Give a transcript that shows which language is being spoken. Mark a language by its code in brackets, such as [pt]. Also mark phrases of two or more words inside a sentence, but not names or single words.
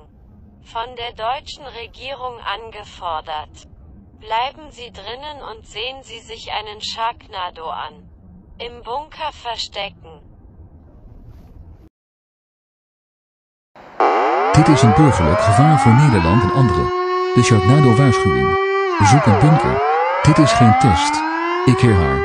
[de] Von der deutschen Regierung angefordert. Bleiben Sie drinnen und sehen Sie sich einen Sharknado an. Im Bunker verstecken. [nl] Dit is een burgerlijk gevaar voor Nederland en anderen. De Sharknado-waarschuwing. Zoek een bunker. Dit is geen test. Ik herhaal.